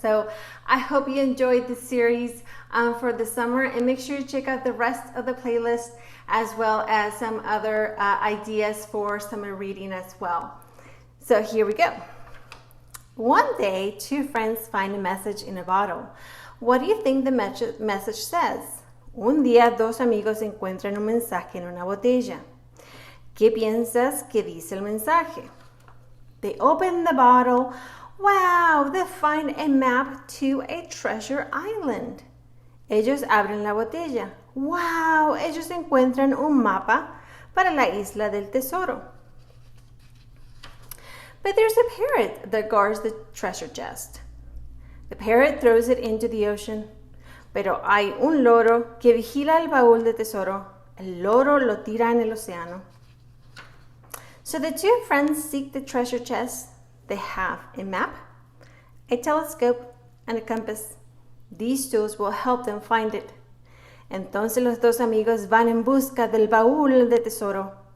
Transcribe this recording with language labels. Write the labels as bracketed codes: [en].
[en] So I hope you enjoyed the series for the summer, and make sure you check out the rest of the playlist as well as some other ideas for summer reading as well. So here we go. One day, two friends find a message in a bottle. What do you think the message says? [es] Un día, dos amigos encuentran un mensaje en una botella. ¿Qué piensas que dice el mensaje? [en] They open the bottle. Wow, they find a map to a treasure island. [es] Ellos abren la botella. Wow, ellos encuentran un mapa para la isla del tesoro. [en] But there's a parrot that guards the treasure chest. The parrot throws it into the ocean. [es] Pero hay un loro que vigila el baúl de tesoro. El loro lo tira en el océano. [en] So the two friends seek the treasure chest. They have a map, a telescope, and a compass. These tools will help them find it. [es] Entonces los dos amigos van en busca del baúl de tesoro.